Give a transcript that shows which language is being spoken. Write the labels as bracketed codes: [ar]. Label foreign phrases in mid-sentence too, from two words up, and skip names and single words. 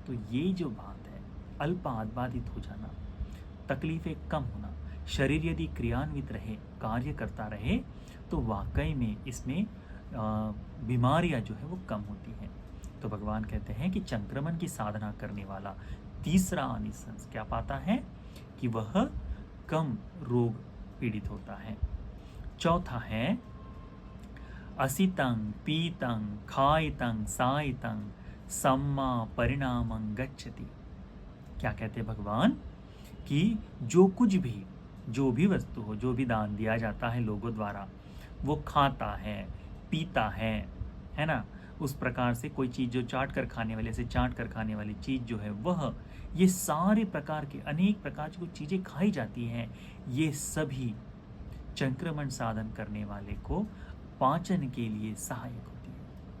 [hi] तो ये जो बात है, अल्प आबादित हो जाना, तकलीफें कम होना, शरीर यदि क्रियान्वित रहे, कार्य करता रहे, तो वाकई में इसमें बीमारियां जो है वो कम होती हैं। तो भगवान कहते हैं कि संक्रमण की साधना करने वाला तीसरा आनिसंस क्या पाता है कि वह कम रोग पीड़ित होता है। [pi] चौथा है असितं पीतं खायितं सायितं सम्मा परिणामं गच्छति। [hi] क्या कहते हैं भगवान कि जो कुछ भी, जो भी वस्तु हो, जो भी दान दिया जाता है लोगों द्वारा, वो खाता है, पीता है ना, उस प्रकार से कोई चीज़ जो चाट कर खाने वाले से चाट कर खाने वाली चीज़ जो है वह, ये सारे प्रकार के अनेक प्रकार की कुछ चीज़ें खाई जाती हैं, ये सभी संक्रमण साधन करने वाले को पाचन के लिए सहायक होती है।